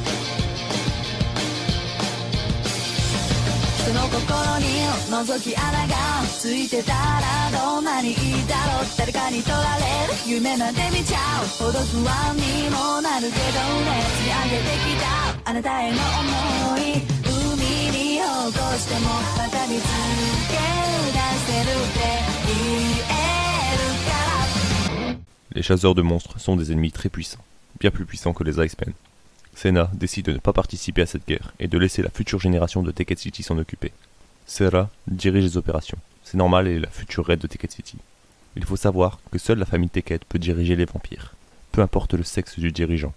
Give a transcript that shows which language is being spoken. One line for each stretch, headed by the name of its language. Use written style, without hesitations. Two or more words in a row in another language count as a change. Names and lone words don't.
Japanese: 人の心に覗き穴がついてたらどんなにいいだろう誰かに取られる夢なんて見ちゃうほど不安にもなるけどね積み上げてきたあなたへの思い海に落としてもまた見つけ出せるって言えるから
French: Les chasseurs de monstres sont des ennemis très puissants, bien plus puissants que les Icemen. Senna décide de ne pas participer à cette guerre et de laisser la future génération de Tekkit City s'en occuper. Sera dirige les opérations. C'est normal, elle est la future raid de Tekkit City. Il faut savoir que seule la famille Tekkit peut diriger les vampires, peu importe le sexe du dirigeant.